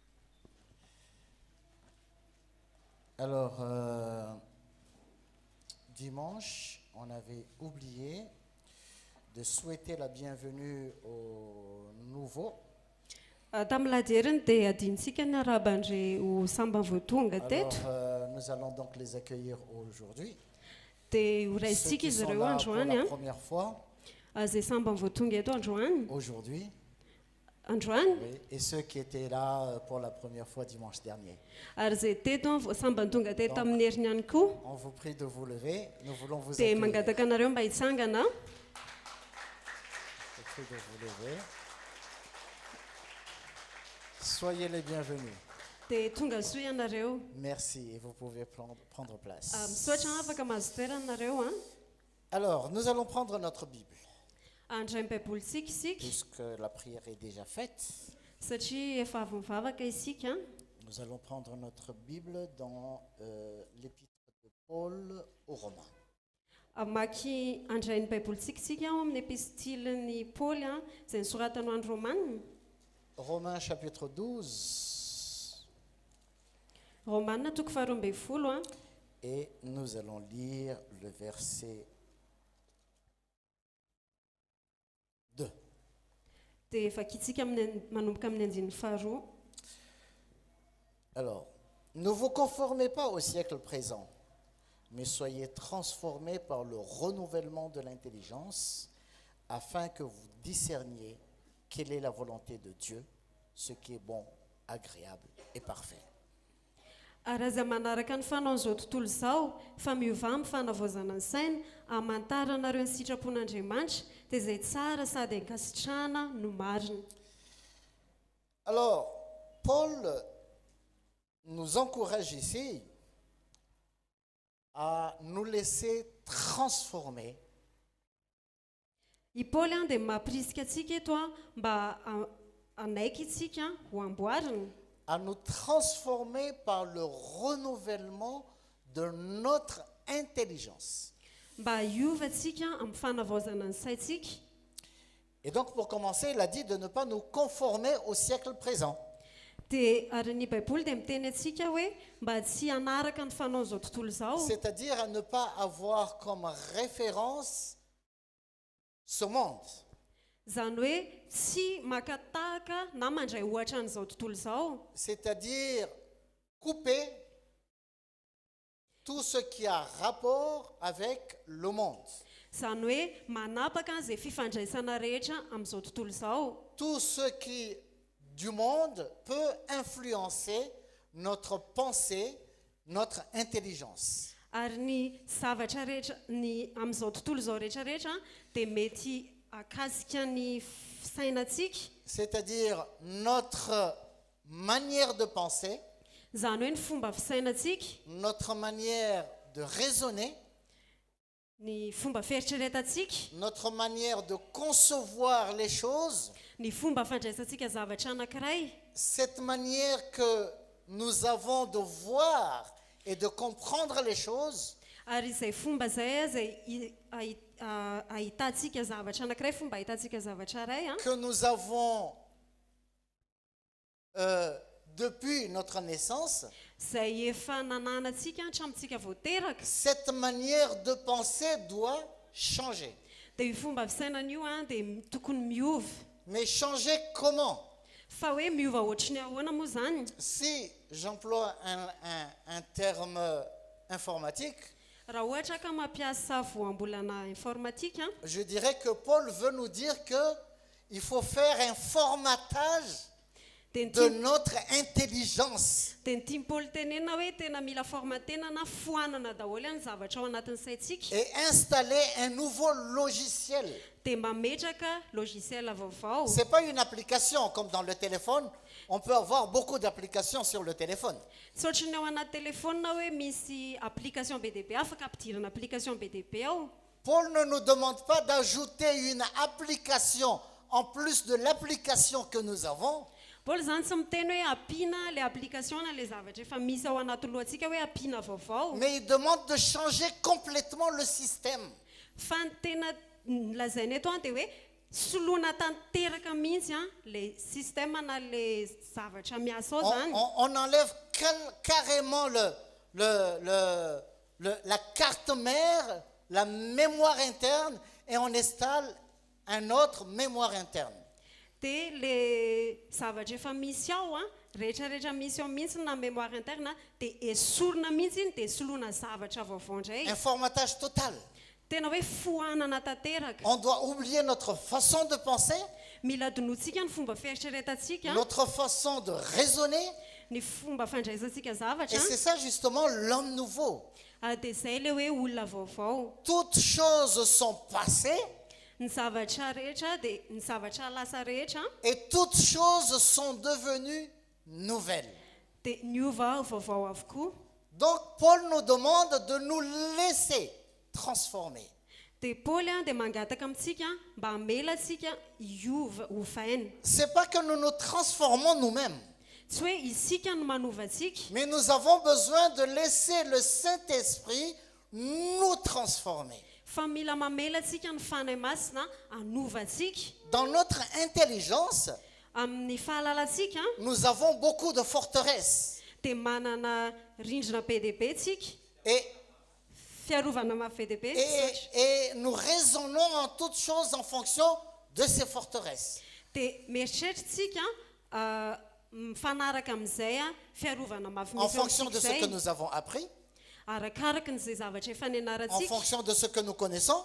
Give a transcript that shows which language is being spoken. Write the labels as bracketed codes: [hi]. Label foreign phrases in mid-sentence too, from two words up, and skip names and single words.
[fr] Alors, dimanche, on avait oublié de souhaiter la bienvenue aux nouveaux. [mg] Tamin'ny lajeriny dia adintsika ny arabandre ho samba voatonga teto [fr] Alors, nous allons donc les accueillir aujourd'hui. [mg] dia [fr] Ceux [mg] horaisitsika [fr] qui [mg] izy [fr] sont [mg] ireo [fr] là pour [mg] androany [fr] la a première fois, [mg] izay samba voatonga eto androany [fr] aujourd'hui, [mg] androany [fr] oui, et ceux qui étaient là pour la première fois dimanche dernier. [mg] ary izay teto samba tonga teto [fr] Donc, [mg] tamin'ny heriny ihany koa [fr] On vous prie de vous lever, nous voulons vous [mg] dia [fr] accueillir. [mg] mangataka anareo mba hitsangana. [fr] Je vous prie de vous lever. Soyez les bienvenus. [mg] dia tonga soa ianareo. [fr] Merci et vous pouvez prendre place. [mg] Misaotra afaka mahazo toerana nareo a. [fr] Alors, nous allons prendre notre Bible, [mg] Andray ny baibolitsika isika [fr] puisque la prière est déjà faite. [mg] satria efa avy mivavaka isika. [fr] Nous allons prendre notre Bible dans l'épître de Paul aux Romains. [mg] Amaky andray ny baibolitsika isika ao amin'ny epistiliny Paoly a izay nisoratany ho an'ny Romanina. [fr] Romains chapitre 12, [mg] Romanina toko faharoa ambin'ny folo a. [fr] et nous allons lire le verset 2. [mg] Dia vakitsika manomboka amin'ny andininy faharoa. [fr] Alors, ne vous conformez pas au siècle présent, mais soyez transformés par le renouvellement de l'intelligence, afin que vous discerniez quelle est la volonté de Dieu, ce qui est bon, agréable et parfait. [mg] Ary aza manaraka ny fanaon'izao tontolo izao fa miova amin'ny fanavaozana ny saina hamantaranareo ny sitrapon'Andriamanitra dia izay tsara sady ankasitrahana no marina. [fr] Alors, Paul nous encourage ici à nous laisser transformer [mg] I Paoly a dia mampirisika antsika eto a mba anaiky itsika ho amboarina. [fr] à nous transformer par le renouvellement de notre intelligence. [mg] Mba hiova antsika amin'ny fanavaozana ny saintsika. [fr] Et donc, pour commencer, il a dit de ne pas nous conformer au siècle présent. [mg] Dia ary ny baiboly dia miteny antsika hoe mba tsy hanaraka ny fanaon'izao tontolo izao. [fr] C'est-à-dire à ne pas avoir comme référence ce monde. [mg] Izany hoe tsy makatahaka na mandray ohatra an'izao tontolo izao. [fr] C'est-à-dire couper tout ce qui a rapport avec le monde. [mg] Izany hoe manapaka izay fifandraisana rehetra amin'izao tontolo izao. [fr] Tout ce qui du monde peut influencer notre pensée, notre intelligence. [mg] Ary ny zavatra rehetra ny amin'izao tontolo izao rehetrarehetra dia mety akasika ny sainantsika. [fr] C'est-à-dire notre manière de penser, [mg] Izany hoe ny fomba fisainantsika, [fr] notre manière de raisonner, [mg] ny fomba fieritreretantsika, [fr] notre manière de concevoir les choses, [mg] ny fomba fandraisantsika zavatra anankiray. [fr] cette manière que nous avons de voir et de comprendre les choses, [mg] Ary izay fomba izay izay ahitantsika zavatra anankiray, fomba ahitantsika zavatra iray a. [fr] que nous avons depuis notre naissance, [mg] Izay efa nananantsika hatramintsika vao teraka. [fr] cette manière de penser doit changer. [mg] Dia io fomba fisainana io a dia tokony miova. [fr] Mais changer comment? [mg] Fa hoe miova ohatry ny ahoana moa zany? [fr] Si j'emploie un terme informatique, [mg] Raha ohatra ka mampiasa voambolana informatika, [fr] je dirais que Paul veut nous dire qu'il faut faire un formatage de notre intelligence. [mg] dia ny tiany Paoly tenena hoe tena mila formatenana foanana daholo any zavatra ao anatin'ny saintsika, [fr] Et installer un nouveau logiciel. [mg] dia mametraka logiciel vaovao. [fr] Ce n'est pas une application comme dans le téléphone. On peut avoir beaucoup d'applications sur le téléphone. [mg] Tsy ohatry ny ao anaty telefona hoe misy application be dia be afaka ampidirana application be dia be ao. [fr] Paul ne nous demande pas d'ajouter une application en plus de l'application que nous avons. [mg] Paoly zany tsy miteny hoe ampiana le application na le zavatra efa misy ao anaty lohantsika hoe ampiana vaovao. [fr] Mais il demande de changer complètement le système. [mg] Fa ny tena lazainy eto dia hoe soloana tanteraka mihitsy le système na le zavatra miasa ao zany. [fr] On enlève carrément la carte mère, la mémoire interne, et on installe un autre mémoire interne. [mg] Dia le zavatra efa misy ao a rehetrarehetra misy ao mihitsy na [fr] mémoire interne [mg] dia esorina mihitsy iny dia soloina zavatra vaovao indray [fr] Un formatage total. [mg] tena hoe foanana tanteraka [fr] On doit oublier notre façon de penser, [mg] mila donotsika ny fomba fieritreretantsika [fr] notre façon de raisonner, [mg] ny fomba fandraisantsika zavatra [fr] et c'est ça justement l'homme nouveau. [mg] dia izay le hoe olona vaovao [fr] Toutes choses sont passées [mg] ny zavatra rehetra dia ny zavatra lasa rehetra [fr] et toutes choses sont devenues nouvelles. [mg] dia niova vaovao avokoa [fr] Donc Paul nous demande de nous laisser transformer. [mg] dia Paoly a dia mangataka amintsika mba hamelatsika iova hovaina [fr] C'est pas que nous nous transformons nous-mêmes, [mg] tsy hoe isika no manovantsika [fr] mais nous avons besoin de laisser le Saint-Esprit nous transformer. [mg] fa mila mamelatsika ny fanahy masina hanovantsika [fr] Dans notre intelligence, [mg] amin'ny fahalalantsika [fr] nous avons beaucoup de forteresses. [mg] dia manana rindrina be dia be tsika [fr] Et, [mg] fiarovana mafy be dia be [fr] et nous raisonnons en toutes choses en fonction de ces forteresses. [mg] dia mieritreritritsika mifanaraka amin'izay a fiarovana mafy [fr] En [mg] misy ao [fr] fonction de ce [mg] amintsika [fr] que [mg] zay [fr] nous avons appris, [mg] arakaraka n'izay zavatra efa [fr] en [mg] nianaratsika [fr] fonction de ce que nous connaissons,